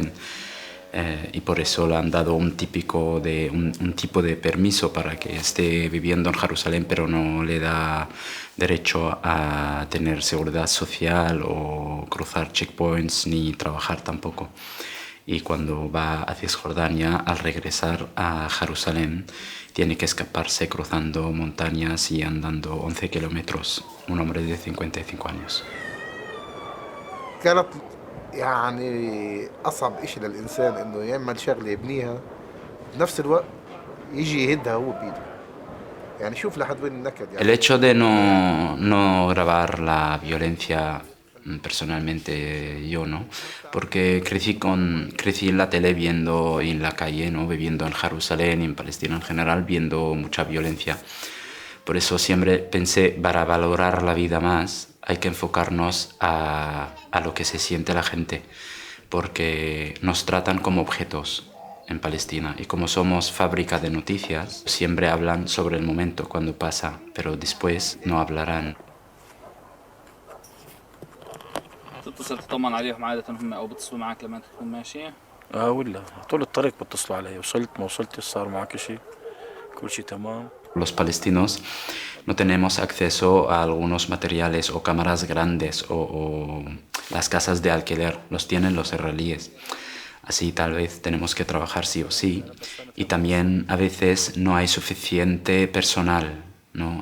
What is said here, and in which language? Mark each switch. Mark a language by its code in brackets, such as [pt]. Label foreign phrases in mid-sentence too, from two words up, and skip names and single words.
[es] Y por eso le han dado un tipo de permiso para que esté viviendo en Jerusalén, pero no le da derecho a tener seguridad social o cruzar checkpoints ni trabajar tampoco. Y cuando va a Cisjordania, al regresar a Jerusalén, tiene que escaparse cruzando montañas y andando 11 kilómetros, un hombre de 55 años. [ar] يعني أصعب إشي للإنسان إنه يعمل شغلة يبنيها بنفس الوقت يجي يهدها هو بإيده. يعني شوف لحد وين النكد. [es] El hecho de no grabar la violencia personalmente yo, ¿no? Porque crecí en la tele viendo y en la calle, ¿no?, viviendo en Jerusalén y en Palestina en general, viendo mucha violencia. Por eso siempre pensé, para valorar la vida más, hay que enfocarnos a lo que se siente la gente, porque nos tratan como objetos en Palestina, y como somos fábrica de noticias, siempre hablan sobre el momento cuando pasa, pero después no hablarán. [ar] تتصل تطمن عليهم عادة هم أو بتصلوا معك لما تكون ماشي؟ ولا طول الطريق بتصلوا علي، وصلت ما وصلتش صار معك شيء، كل شيء تمام. [es] Los palestinos no tenemos acceso a algunos materiales o cámaras grandes o las casas de alquiler, los tienen los israelíes. Así tal vez tenemos que trabajar sí o sí. Y también a veces no hay suficiente personal, ¿no?